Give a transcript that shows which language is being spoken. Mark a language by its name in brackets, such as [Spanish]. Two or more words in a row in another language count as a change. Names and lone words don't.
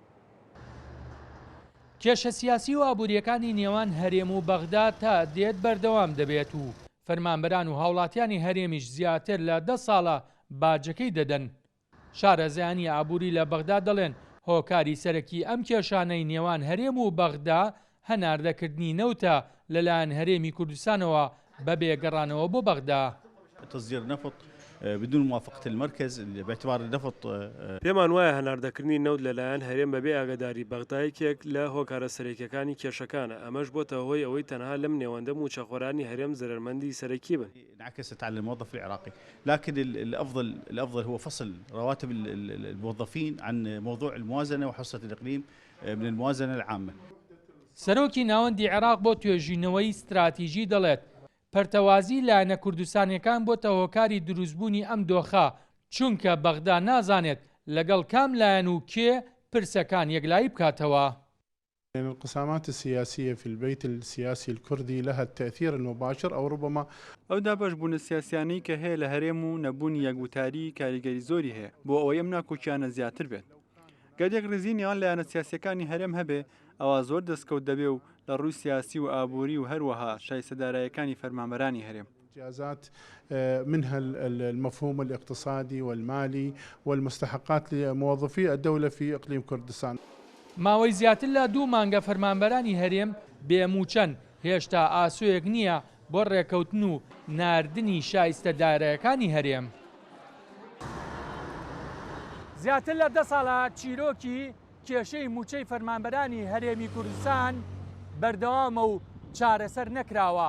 [Central Kurdish] کێشە سیاسی و ئابوووریەکانی نێوان هەرێم و بەغداد تا دێت بەردەوام دەبێت و فەرمانبەران و هاوڵاتیانی هەرێمیش زیاتر لە 10 ساڵە باجەکەی دەدەن. شارەزایانی ئابووری لە بەغداد دەڵێن هۆکاری سەرەکی ئەم کێشانەی نێوان هەرێم و بەغدا هەناردەکردنی نەوتە لەلایەن هەرێمی کوردستانەوە بە بێگەڕانەوە بۆ بەغدا. [Arabic] تصدير نفط بدون موافقة المركز باعتبار النفط [Central Kurdish] پێمان وایە هەناردەکردنی نەوت لەلایەن هەرێم بەبێ ئاگاداری بەغدایەکێک لە هۆکارە سەرەکیەکانی کێشەکانە ئەمەش بۆتە هۆی ئەوەی تەنها لەم نێوەندە موچەخۆرانی هەرێم زەرمەندی سەرەکی بن. [Arabic] انعكست على الموظف العراقي، لكن الافضل هو فصل رواتب الموظفين عن موضوع الموازنة وحصة الإقليم من الموازنة العامة. [Central Kurdish] سەرۆکی ناوەندی عێراق بۆ توێژینەوەی استراتیژی دەڵێت پەرتەوازی لایەنە کوردستانیەکان بۆتە هۆکاری دروستبوونی ئەم دۆخە چونکە بەغدا نازانێت لەگەڵ کام لایەن و کێ پرسەکان یەکلایی بکاتەوە. [Arabic] الانقسامات السياسية في البيت السياسي الكردي لها التأثير المباشر أو ربما [Central Kurdish] ئەو دابەشبوون سیاسیانەی کە هەیە لە هەرێم و نەبوونی یەکگوتاری کاریگەری زۆری هەیە بۆ ئەوەی ئەم ناکۆکیانە زیاتر بێت. گەردێک ڕێزی نێوان لایەنە سیاسیەکانی هەرێم هەبێ ئەوە زۆر دەستکەوت دەبێ و لە ڕووی سیاسی و ئابووری و هەروەها شایستەدارایەکانی فەرمانبەرانی هەرێم. [Arabic] إنجازات منها المفهوم الاقتصادي والمالي والمستحقات لموظفي الدولة في إقليم كردستان. [Central Kurdish] ماوەی زیاتر لە 2 مانگە فەرمانبەرانی هەرێم بێموچەند هێشتا ئاسوویەک نییە بۆ ڕێکەوتن و ناردنی شایستەدارایەکانی هەرێم. زیاتر لە 10 ساڵە چیرۆکی کێشەی موچەی فەرمانبەرانی هەرێمی کوردستان بەردەوامە و چارەسەر نەکراوە.